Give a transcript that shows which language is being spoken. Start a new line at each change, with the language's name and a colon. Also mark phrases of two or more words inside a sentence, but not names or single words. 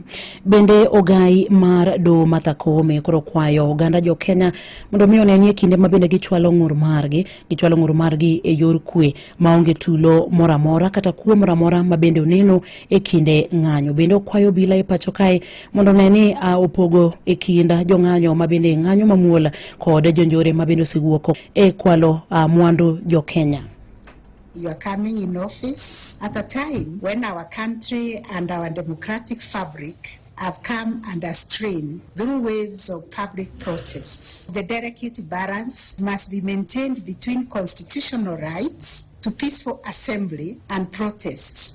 Luo (Kenya and Tanzania): Bende Ogai mar doho Martha Koome koro kwayo oganda jokenya mondo mi onenie kinde mabende gichwalo ng'ur margi e yor kwe maonge tulo moramora kata kuo moramora mabende oneno e kinde ng'anyo. Bende okwayo bila e pacho kae mondo neni opogo e kinda jong'anyo mabende ng'anyo mamuola kod jonjore mabende osewuok e kwalo mwandu jokenya.
English: You are coming in office at a time when our country and our democratic fabric have come under strain through waves of public protests. The delicate balance must be maintained between constitutional rights to peaceful assembly and protests.